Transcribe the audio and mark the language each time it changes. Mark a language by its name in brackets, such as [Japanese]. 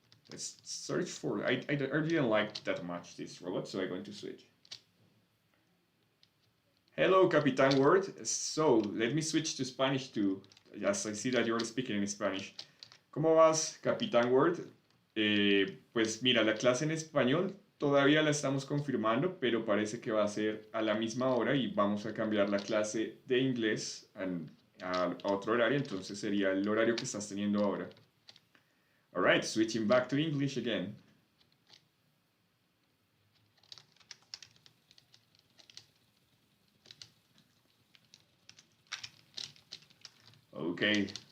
[English] Let's search for. I didn't like that much this robot, so I'm going to switch. Hello, Capitan Word. So let me switch to Spanish too. Yes, I see that you're speaking in Spanish. [Spanish] ¿Cómo vas, Capitán Word? Pues mira, la clase en español todavía la estamos confirmando, pero parece que va a ser a la misma hora y vamos a cambiar la clase de inglés a otro horario, entonces sería el horario que estás teniendo ahora. [English] Alright, switching back to English again. Okay.